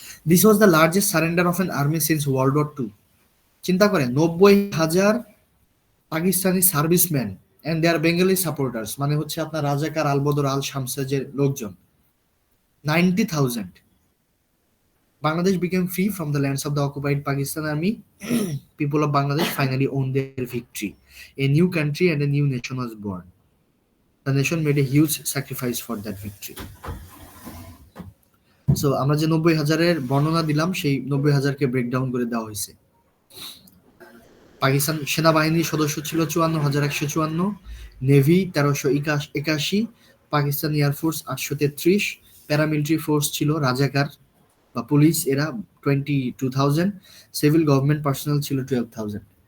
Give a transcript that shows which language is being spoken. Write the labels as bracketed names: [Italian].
[English] This was the largest surrender of an army since World War 2। [Bangla] চিন্তা করেন [English] 90,000 Pakistani serviceman and their Bengali supporters, [Bangla] মানে হচ্ছে আপনার রাজাকার আলবদর আল শামসেজের লোকজন, [English] 90,000। Bangladesh became free from the lands of the occupied Pakistan army. People of Bangladesh finally owned their victory. A new country and a new nation was born. The nation made a huge sacrifice for that victory. [Bangla] So আমরা যে 90,000-এর বর্ণনা দিলাম সেই 90,000-কে breakdown করে দেওয়া হয়েছে। পাকিস্তান সেনাবাহিনীর সদস্য ছিল 54,154, navy 1381, Pakistan air force 833, paramilitary force ছিল রাজাকার বা পুলিশ এরা 22,000, সিভিল গভর্নমেন্ট পার্সোনাল ছিল 12,000।